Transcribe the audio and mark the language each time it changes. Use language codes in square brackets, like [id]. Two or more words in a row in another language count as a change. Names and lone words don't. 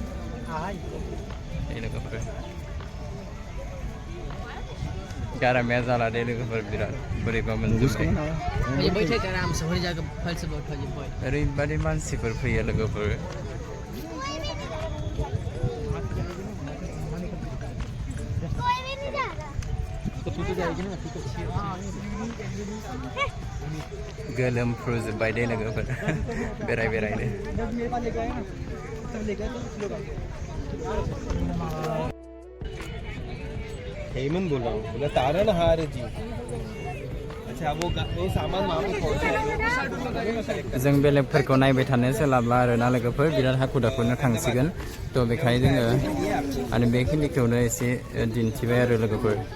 [brx] गारामाया जाला दे लोगोफोर बिराद बोरैबा मोनजोबबाय ओरैबादि मानसिफोर फैयो लोगोफोर गोलोमफ्रुजोब्बाय दे लोगोफोर बेरायनो [hi] हेमंत बोल रहा हूँ बोला तारन हार जी अच्छा वो सामान वहाँ पे पहुँचा [brx] जों बेलेगफोरखौ नायबाय थानो सोलाबला आरो ना लोगोफोर बिराद हाखु दाखुनो थांसिगोन थ' बेखायनो जोङो आरो बेखिनिखौनो एसे दिन्थिबाय आरो लोगोफोर